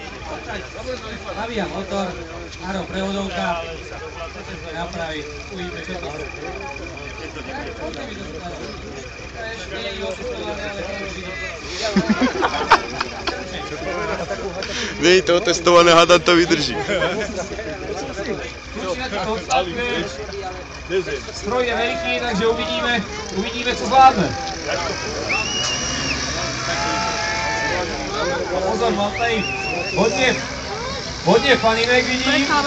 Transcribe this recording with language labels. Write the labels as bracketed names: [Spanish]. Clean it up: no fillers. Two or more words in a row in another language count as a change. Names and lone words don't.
[Slovak] Nabíja motor, áno, prevodovka, napraví, uvidíme, čo to je. Nie je to otestované, hádam to vydrží. [Czech] Stroj je veliký, takže uvidíme, co zvládne. Pozor, mám tady hodně faninek vidím.